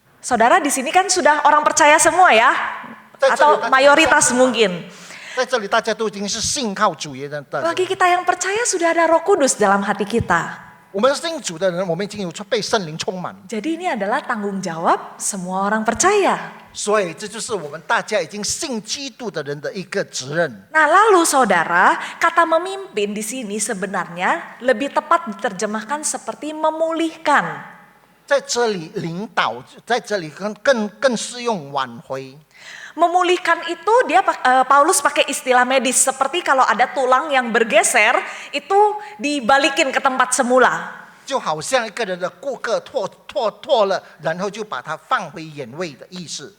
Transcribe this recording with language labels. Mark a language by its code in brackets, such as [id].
[id] Saudara, di sini kan sudah orang percaya semua ya? Atau mayoritas mungkin. [zh] 在这里大家都已经是信靠主耶稣的人。 [id] Bagi kita yang percaya sudah ada Roh Kudus dalam hati kita. [zh] 我们信主的人，我们已经有被圣灵充满。 [id] Jadi ini adalah tanggung jawab semua orang percaya. [zh] 所以这就是我们大家已经信基督的人的一个责任。 [id] Nah, lalu saudara, kata memimpin di sini sebenarnya lebih tepat diterjemahkan seperti memulihkan. [zh] 在这里领导，在这里更适用挽回。 [id] Memulihkan itu Paulus pakai istilah medis, seperti kalau ada tulang yang bergeser itu dibalikin ke tempat semula. [zh] 就好像一个人的骨骼脱了，然后就把它放回原位的意思。